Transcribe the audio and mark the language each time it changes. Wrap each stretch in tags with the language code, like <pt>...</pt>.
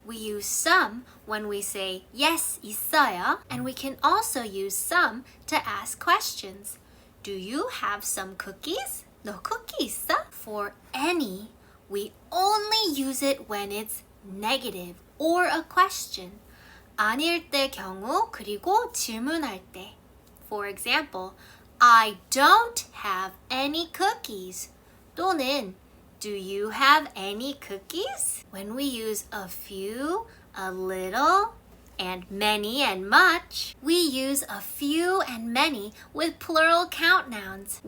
<en>We use some when we say, yes, 있어요. And we can also use some to ask questions. Do you have some cookies?</en> <ko>너 쿠키 있어?</ko> <en>For any, we only use it when it's negative or a question.</en> <ko>아닐 때 경우 그리고 질문할 때.</ko> <en>For example, I don't have any cookies. 또는 do you have any cookies? When we use a few, a little, and many and much, we use a few and many with plural count nouns.</en>